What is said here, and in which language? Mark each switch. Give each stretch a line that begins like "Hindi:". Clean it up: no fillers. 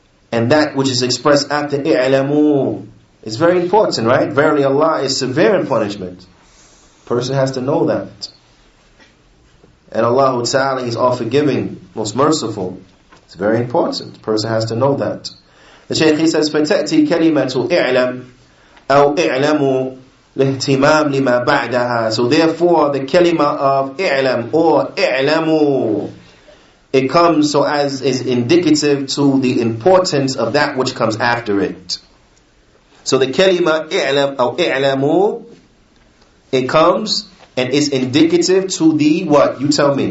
English: And that which is expressed after i'lamu is very important, right? Verily Allah is severe in punishment. Person has to know that. And Allah Ta'ala, He's all forgiving, most merciful. It's very important. The person has to know that. The Shaykh, he says,
Arabic: فَتَأْتِي كَلِمَةُ إِعْلَمْ أَوْ إِعْلَمُ لِاهْتِمَامِ لِمَا بَعْدَهَا.
English: So therefore, the kalima of إِعْلَمْ or إِعْلَمُ, it comes so as is indicative to the importance of that which comes after it. So the kalima
Arabic: إِعْلَمْ أو إِعْلَمُ,
English: it comes and is indicative to the what? You tell me.